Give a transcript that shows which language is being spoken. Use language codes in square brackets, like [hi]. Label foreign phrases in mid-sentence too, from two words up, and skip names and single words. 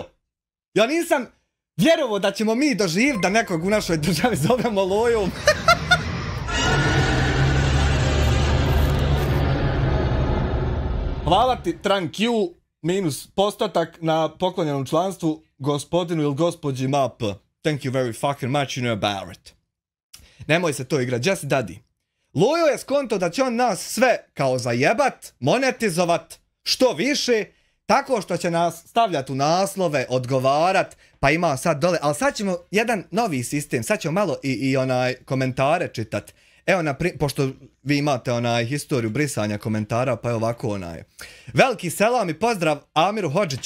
[bs] Ja nisam vjerovao da ćemo mi doživjeti da nekog u našoj državi zovemo Lojom. Hvala ti Tran Q minus postotak na poklonjenom članstvu gospodinu ili gospođi MAP. [en] Thank you very fucking much, you know about it. [bs] Nemoj se to igrat, [en] just daddy. [bs] Lojo je skonto da će on nas sve kao zajebat, monetizovat, što više, tako što će nas stavljati u naslove, odgovarat, pa ima sad dole, ali sad ćemo jedan novi sistem, sad ćemo malo i komentare čitat. Evo, pošto vi imate historiju brisanja komentara, pa je ovako veliki selam i pozdrav Amiru Hodžiću.